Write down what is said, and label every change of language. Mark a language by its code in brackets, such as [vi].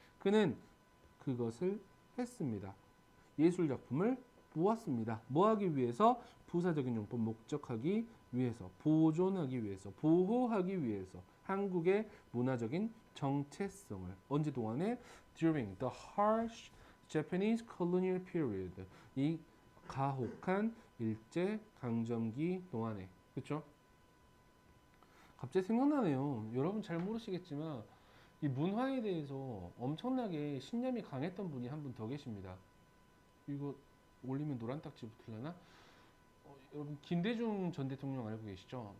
[ko] 그는 그것을 했습니다. 예술 작품을 모았습니다. 뭐 하기 위해서? 부사적인 용법 목적하기 위해서, 보존하기 위해서, 보호하기 위해서 한국의 문화적인 정체성을 언제 동안에? [en] During the harsh Japanese colonial period. [ko] 이 가혹한 일제 강점기 동안에. 그렇죠? 갑자기 생각나네요. 여러분 잘 모르시겠지만 이 문화에 대해서 엄청나게 신념이 강했던 분이 한 분 더 계십니다. 이거 올리면 노란 딱지 붙으려나? 여러분 김대중 전 대통령 알고 계시죠?